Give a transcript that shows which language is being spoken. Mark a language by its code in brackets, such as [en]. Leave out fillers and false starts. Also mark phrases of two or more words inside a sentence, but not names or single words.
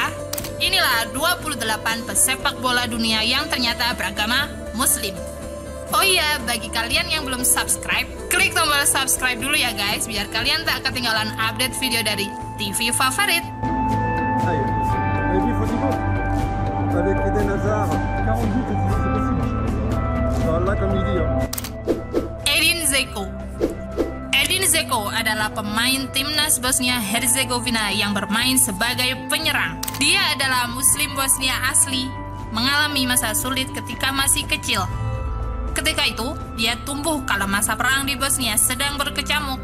[id] Inilah 28 pesepak bola dunia yang ternyata beragama Muslim. Oh iya, bagi kalian yang belum subscribe, klik tombol subscribe dulu ya guys, biar kalian tak ketinggalan update video dari TV favorit. Ayo, Baby Fotibo, [fr] avec Eden Hazard, 40 buts, c'est possible. Voilà comme il dit. [id] Edin Dzeko. Edin Dzeko adalah pemain timnas Bosnia Herzegovina yang bermain sebagai penyerang. Dia adalah Muslim Bosnia asli, mengalami masa sulit ketika masih kecil. Ketika itu, dia tumbuh kala masa perang di Bosnia sedang berkecamuk.